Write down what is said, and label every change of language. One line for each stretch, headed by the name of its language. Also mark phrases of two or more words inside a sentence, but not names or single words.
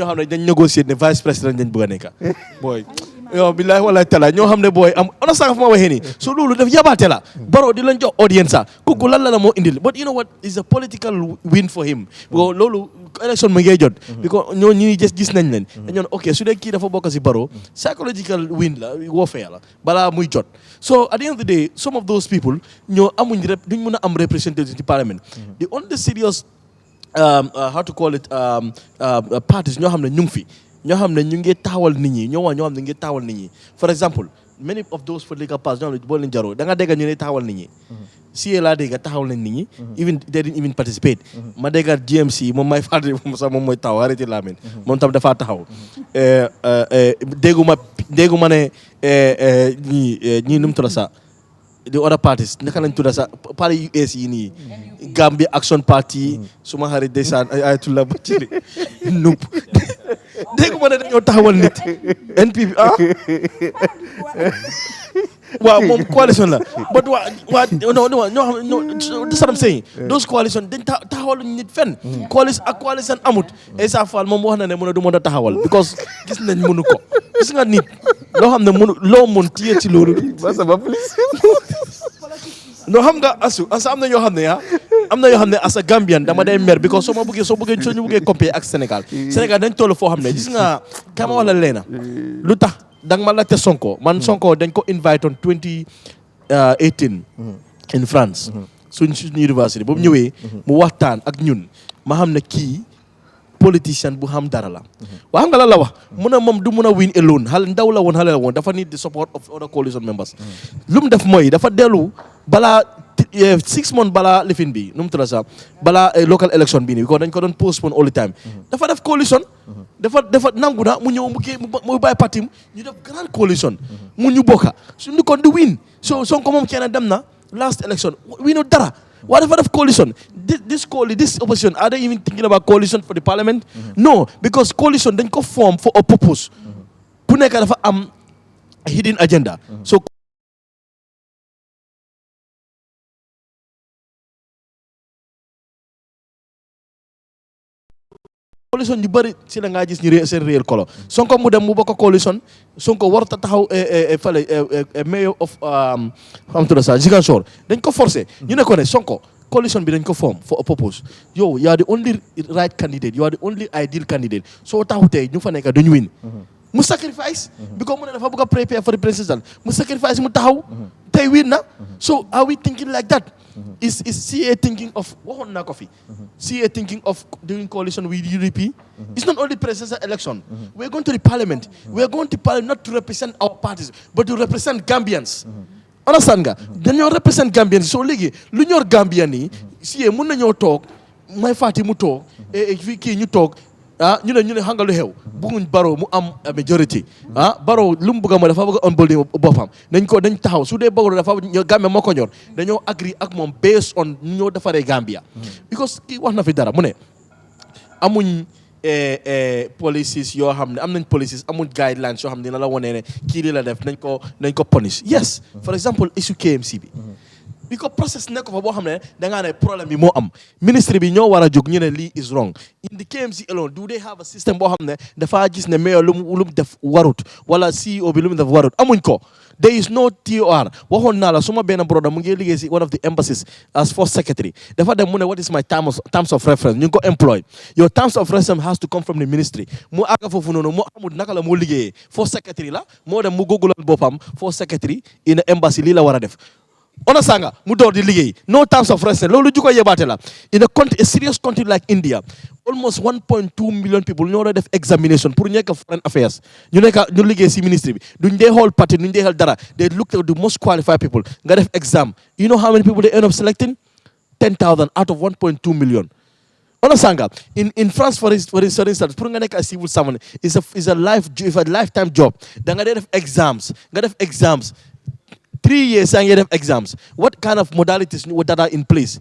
Wolof: xam ne dañ négocier ne vice président dañ bëgg a nekk booy yow
Arabic: بالله والله
Wolof: taala ñoo xam ne booy am ona sanga fu ma waxee nii so loolu daf yabaate la Barrow di lañ jox audience sa kooku lan la moo indil
English: but you know what is a political win for him because
Wolof: loolu élection mu ngi jot because ñoo ñi gis nañ leen dañoo ne ok su dee kii dafa bokk si Barrow
English: psychological win
Wolof: la warfare la balaa muy jot
English: so at the end of the day some of those people
Wolof: ñoo amuñ duñ mën a am representation ci parliament
English: the only serious how to call it parties
Wolof: ñoo xam ne ñu ngi fi ñoo xam ne ñu ngi taxawal nit ñi ñoo xam ne ñu ngi taxawal nit ñi
English: for example many of those political parties
Wolof: ñoo xam ne boo leen jaroo da nga dégg ñu ne taxawal nit ñi si laa dégg taxawal nañ nit ñi
English: even they didn't even participate
Wolof: ma dégg GMC moom may fàttali moom sax moom mooy taxaw arrêté Lamine moom tam dafaa taxaw dégguma ne ñii nu mu tudd sax
English: the other parties
Wolof: naka lañ tudda sax parti US yi nii Gambia Action Party suma xarit ndeysaan ayatullah ba ciri nup déggu ma ne dañoo taxawal nit NPP waaw moom coalition la but waa ñoo xam
English: that's what I'm saying those coalition
Wolof: dañ taxawal nit fenn coalition amut Essa Fall moom wax na ne mën a du mën a taxawal because gis nañ mënu ko gis nga nit loo xam ne mënu loo mën téye ci loolu no xam nga asa am na ñoo xam ne
English: as a Gambian
Wolof: dama day mer because soo ñu bëggee comparer ak Sénégal dañ toll foo xam ne gis nga kama wax la leena lu tax danga ma laajte Sonko dañ ko invite
English: on 2018 in
Wolof: France suñ université boobu ñëwee mu waxtaan ak ñun ma xam ne kii politicien bu xam dara la waa xam nga lan la wax mu ne moom du mun a
English: win alone
Wolof: ndaw la woon dafa
English: need the support of other coalition members
Wolof: lu mu def mooy dafa dellu balaa
English: 6 months
Wolof: balaa lifin bi nu mu tudd sax balaa
English: local election
Wolof: bi nii because dañ ko doon
English: postpone all the time
Wolof: dafa def coalition dafa nangu na mu ñëw mu bàyyi parti ñu def grand coalition mu ñu bokka suñu kon di win so Sonko moom kenn dem na
English: last election
Wolof: winu dara waaye dafa def coalition
English: this opposition are they even thinking about coalition for the parliament no because
Wolof: coalition dañ ko
English: form for a purpose
Wolof: bu nekk dafa am
English: hidden agenda so
Wolof: coalition yu bëri si la ngaa gis ñu seen réel kolo Sonko mu dem mu bokk coalition Sonko warut a taxaw fale
English: mayor of
Wolof: xam tudd sa Ziguinchor dañ ko forcé ñu ne ko ne Sonko coalition bi dañ ko
English: form for a purpose
Wolof: yow
English: you are the only right candidate you are the only ideal candidate
Wolof: soo taxutee ñu fa nekk duñu win mu sacrifice because mu ne dafa bëgg a
English: prepare for the president
Wolof: mu sacrifice mu taxaw tey win na
English: so are we thinking like that is CA thinking of
Wolof: waxoon naa ko fi
English: CA thinking of doing coalition with UDP it's not only presidential election we are going to the parliament we are going to parliament not to represent our parties but to represent Gambians
Wolof: understand nga dañoo
English: represent Gambians so
Wolof: léegi lu ñor Gambian yi CA mun nañoo toog may fàtti mu toog fii kii ñu toog ñu ne xam nga lu xew bëgguñ Barrow mu am majority Barrow lu mu bëgg a mooy dafa bëgg a onboarding boppam dañ taxaw su dee Barrow dafa Gambia moo ko ñor dañoo agree ak moom
English: based on
Wolof: ñu ñoo defaree Gambia because kii wax na fi dara mu ne amuñ policies yoo xam ne am nañ policies amuñ guidelines yoo xam ne dina la wonee ne kii li la def nañ ko punish
English: yes for example
Wolof: issue KMC bi because process nekk fa boo xam ne dangaa ne problème bi moo am ministre bi ñoo war a jóg ñu ne lii
English: is wrong in the KMC alone do they have a system
Wolof: boo xam ne dafa gis ne mayor lu mu def warut wala CEO bi lu mu def warut amuñ ko
English: there is no TOR
Wolof: waxoon naa la suma benn brother mu ngi liggéey si one
English: of the embassies as first secretary
Wolof: dafa dem mu ne
English: what is my terms of reference
Wolof: ñu ngi ko
English: employ your terms of reference has to come from the ministry mu
Wolof: àgga foofu noonu mu amul naka la moo liggéeyee first secretary la moo dem mu googlal boppam
English: first secretary in embassy
Wolof: lii la war a def ona sanga mu door di liggéey
English: no terms of reference
Wolof: loolu ju ko yebaate la
English: in a serious country like India almost 1.2 million people
Wolof: ñoo doon def examination pour nekk
English: foreign affairs
Wolof: ñu liggéey si ministry bi duñ dee xool parti duñ dee xool dara
English: they look at the most qualified people
Wolof: nga def exam
English: you know how many people they end up selecting 10,000 out of 1.2 million. Understand nga? In France, for instance, pour
Wolof: nga nekk
English: a civil servant is a lifetime job.
Wolof: Da nga def exams.
English: 3 years and you have exams. What kind of modalities that are in place?